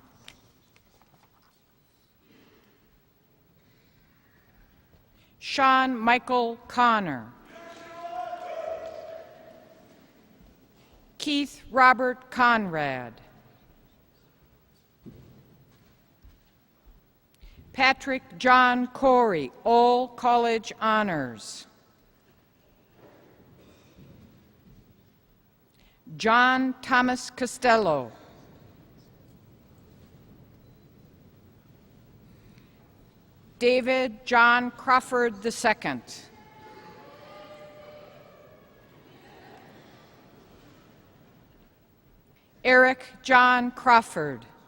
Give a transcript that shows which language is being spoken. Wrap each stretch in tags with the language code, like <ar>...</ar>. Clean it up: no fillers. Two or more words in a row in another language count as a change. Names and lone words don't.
<en>Sean Michael Connor. Keith Robert Conrad. Patrick John Corey, all college honors. John Thomas Costello. David John Crawford II. Eric John Crawford.</en>